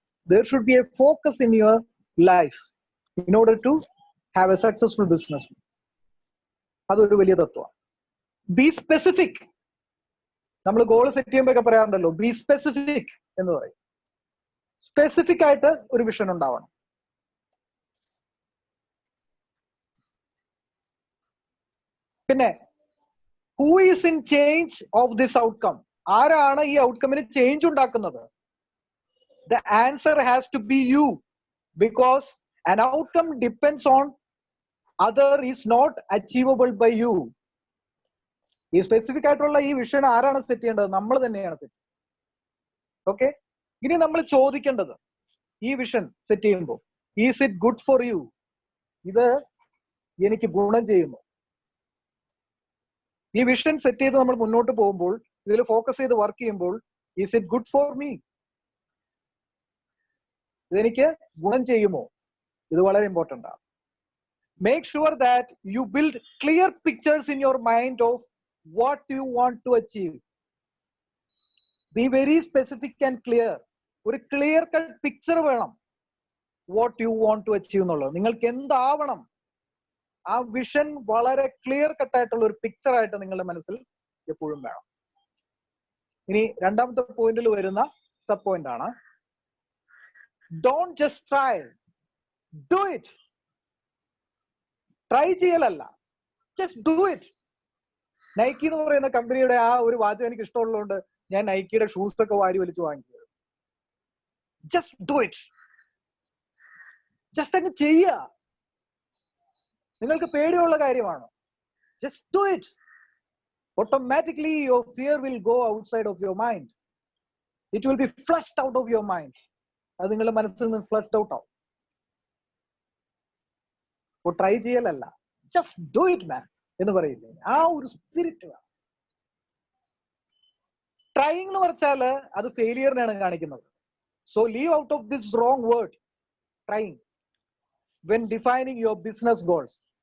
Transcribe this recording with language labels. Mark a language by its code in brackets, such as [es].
[en] There should be a focus in your life in order to have a successful business. [ml] അതൊരു വലിയ തത്വമാണ്. [en] Be specific. [ml] നമ്മൾ goal set ചെയ്യുമ്പോഴൊക്കെ പറയാറുണ്ടല്ലോ, B specific എന്ന് പറയും. സ്പെസിഫിക് ആയിട്ട് ഒരു വിഷൻ ഉണ്ടാവണം. പിന്നെ [en] Who is in change of this outcome. [ml] ആരാണ് ഈ ഔട്ട്കമിന് ചേഞ്ച് ഉണ്ടാക്കുന്നത്? [en] The answer has to be you, because an outcome depends on other is not achievable by you. [ml] ഈ സ്പെസിഫിക് ആയിട്ടുള്ള ഈ വിഷൻ ആരാണ് സെറ്റ് ചെയ്യേണ്ടത്? നമ്മൾ തന്നെയാണ് സെറ്റ്. ഓക്കെ, ഇനി നമ്മൾ ചോദിക്കേണ്ടത് ഈ വിഷൻ സെറ്റ് ചെയ്യുമ്പോൾ, [en] Is it good for you? [ml] ഇത് എനിക്ക് ഗുണം ചെയ്യുന്നു. ഈ വിഷൻ സെറ്റ് ചെയ്ത് നമ്മൾ മുന്നോട്ട് പോകുമ്പോൾ, ഇതിൽ ഫോക്കസ് ചെയ്ത് വർക്ക് ചെയ്യുമ്പോൾ, [en] Is it good for me? [ml] ഇതെനിക്ക് ഗുണം ചെയ്യുമോ? ഇത് വളരെ ഇമ്പോർട്ടൻ്റ് ആണ്. [en] Make sure that you build clear pictures in your mind of what you want to achieve. Be very specific and clear. [ml] ഒരു ക്ലിയർ കട്ട് പിക്ചർ വേണം [en] What you want to achieve എന്നുള്ളത്. [ml] നിങ്ങൾക്ക് എന്താവണം, ആ വിഷൻ വളരെ clear കട്ടായിട്ടുള്ള ഒരു picture ആയിട്ട് നിങ്ങളുടെ മനസ്സിൽ എപ്പോഴും വേണം. ഇനി രണ്ടാമത്തെ പോയിന്റിൽ വരുന്ന സബ് പോയിന്റ് ആണ്, [en] don't just try, do it. [ml] Try ചെയ്യലല്ല, [en] just do it. [ml] Nike എന്ന് പറയുന്ന കമ്പനിയുടെ ആ ഒരു വാചകം എനിക്ക് ഇഷ്ടമുള്ളതുകൊണ്ട് ഞാൻ നൈക്കിയുടെ ഷൂസ് ഒക്കെ വാരി വലിച്ചു വാങ്ങിയത്. [en] just do it. [ml] just അങ്ങ് ചെയ്യുക. നിങ്ങൾക്ക് പേടിയുള്ള കാര്യമാണ്, [en] just do it. Automatically your fear will go outside of your mind. It will be flushed out of your mind. [ml] അത് നിങ്ങളുടെ മനസ്സിൽ നിന്ന് ഫ്ലഷ്ഡ് ഔട്ട് ആവും. Try ചെയ്യലല്ല, [en] just do it man [ml] എന്ന് പറയില്ലേ, ആ ഒരു സ്പിരിറ്റ് വേണം. ട്രൈങ് എന്ന് പറഞ്ഞാൽ അത് ഫെയിലിയറിനെയാണ് കാണിക്കുന്നത്. [en] So leave out of this wrong word trying when defining your business goals.